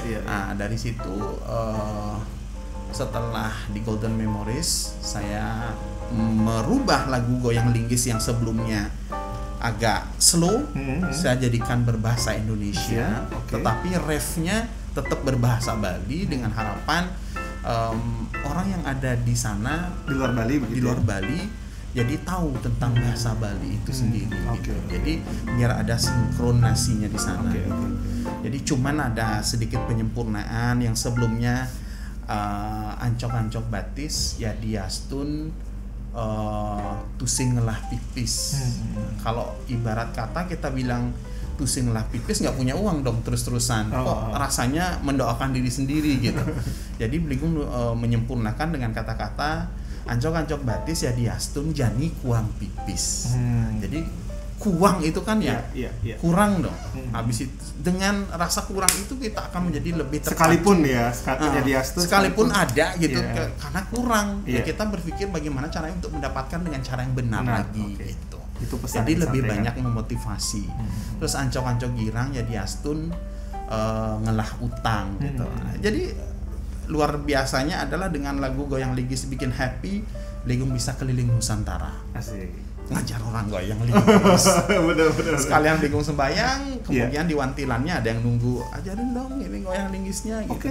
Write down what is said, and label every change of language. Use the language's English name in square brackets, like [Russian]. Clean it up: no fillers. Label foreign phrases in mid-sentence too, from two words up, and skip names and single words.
[Indonesian] Nah, dari situ setelah di Golden Memories, saya merubah lagu Goyang Linggis yang sebelumnya agak slow, saya jadikan berbahasa Indonesia, tetapi refnya tetap berbahasa Bali dengan harapan orang yang ada di sana di luar Bali jadi tahu tentang bahasa Bali itu sendiri gitu. Jadi biar ada sinkronasinya di sana. Jadi cuman ada sedikit penyempurnaan yang sebelumnya [Balinese] ancok-ancok batis ya diastun tusing ngelah pipis. [Indonesian] Kalau ibarat kata kita bilang [Balinese] tusing ngelah pipis, [Indonesian] nggak punya uang dong terus-terusan. Kok rasanya mendoakan diri sendiri gitu. Jadi Bligo menyempurnakan dengan kata-kata [Balinese] ancok-ancok batis ya diastun jani kuang pipis. [Indonesian] Jadi kuang itu kan ya kurang dong. Habis itu dengan rasa kurang itu kita akan menjadi lebih terpacu. Sekalipun ya sekalipun ada gitu karena kurang ya kita berpikir bagaimana caranya untuk mendapatkan dengan cara yang benar lagi gitu. Itu pesan jadi lebih banyak memotivasi. Terus [Balinese] ancok-ancok girang ya diastun ngelah utang [Indonesian] gitu. Jadi luar biasanya adalah dengan lagu Goyang Linggis bikin happy, Bligo bisa keliling Nusantara. Asik. Ngajar orang Goyang Linggis. Bener. Sekalian Bligo sembayang, kemudian di wantilannya ada yang nunggu, ajarin dong ini Goyang Linggisnya gitu.